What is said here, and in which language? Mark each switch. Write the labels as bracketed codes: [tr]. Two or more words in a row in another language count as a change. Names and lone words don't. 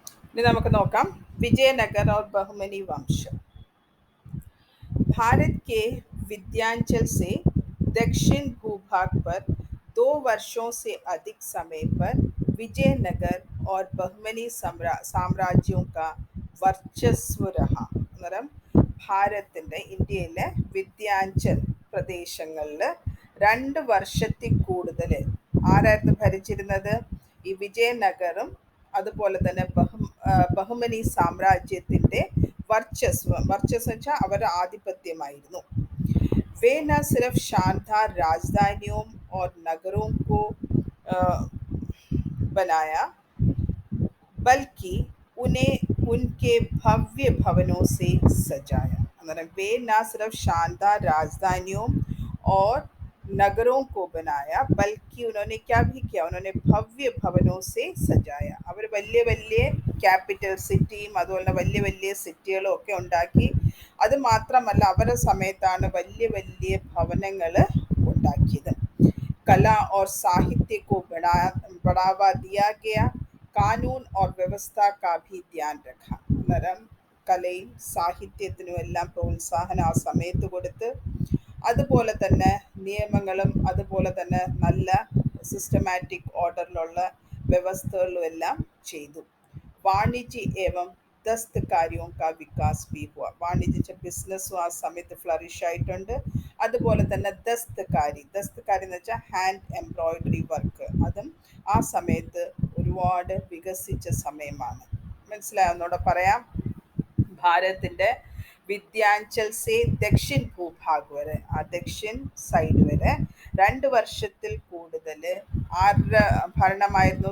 [ml] ഇനി നമുക്ക് നോക്കാം [hi] विजयनगर और बहमनी वंश। भारत के विंध्याचल से दक्षिण भूभाग पर 2 वर्षों से अधिक समय पर विजयनगर और बहमनी साम्राज्यों का वर्चस्व रहा। [ml] അന്നേരം ഭാരതത്തിൻ്റെ ഇന്ത്യയിലെ വിന്ധ്യാചൽ പ്രദേശങ്ങളിൽ 2 വർഷത്തിൽ കൂടുതൽ ആരായിരുന്നു ഭരിച്ചിരുന്നത്? ഈ വിജയനഗറും അതുപോലെ തന്നെ ബഹുമനി സാമ്രാജ്യത്തിൻ്റെ वर्चस्व വെച്ചാൽ അവരുടെ ആധിപത്യമായിരുന്നു. [hi] वे न सिर्फ शानदार राजधानियों और नगरों को बनाया बल्कि उन्हें उनके भव्य भवनों से सजाया। अगर वे न सिर्फ शानदार राजधानियों और नगरों को बनाया बल्कि उन्होंने क्या भी किया, उन्होंने भव्य भवनों से सजाया। [ml] അവർ വലിയ വലിയ ക്യാപിറ്റൽ സിറ്റിയും അതുപോലെ വലിയ വലിയ സിറ്റികളും ഒക്കെ ഉണ്ടാക്കി. അത് മാത്രമല്ല അവരുടെ സമയത്താണ് വലിയ വലിയ ഭവനങ്ങൾ ഉണ്ടാക്കിയത്. [hi] कला और साहित्य को बढ़ावा दिया गया, कानून और व्यवस्था का भी ध्यान रखा. [ml] അന്നേരം കലയും സാഹിത്യത്തിനും എല്ലാം പ്രോത്സാഹനം ആ സമയത്ത് കൊടുത്ത് അതുപോലെ തന്നെ നിയമങ്ങളും അതുപോലെ തന്നെ നല്ല സിസ്റ്റമാറ്റിക് ഓർഡറിലുള്ള വ്യവസ്ഥകളും എല്ലാം ചെയ്തു. [hi] വാണിജ്യ एवं ദസ്ത്കാരിयों का विकास भी हुआ. [ml] വാണിജ്യ ബിസിനസ്സും ആ സമയത്ത് ഫ്ലറിഷ് ആയിട്ടുണ്ട്. അതുപോലെ തന്നെ ദസ്ത്കാരി എന്ന് വെച്ചാൽ [en] hand embroidery work, [ml] അതും ആ സമയത്ത് ഒരുപാട് വികസിച്ച സമയമാണ്. മനസ്സിലാവുന്നോടെ പറയാം. ഭാരതത്തിൻ്റെ [hi] विंध्याचल से दक्षिण भूभाग [ml] വരെ, ആ ദക്ഷിൺ സൈഡ് വരെ 2 വർഷത്തിൽ കൂടുതൽ ആരുടെ ഭരണമായിരുന്നു?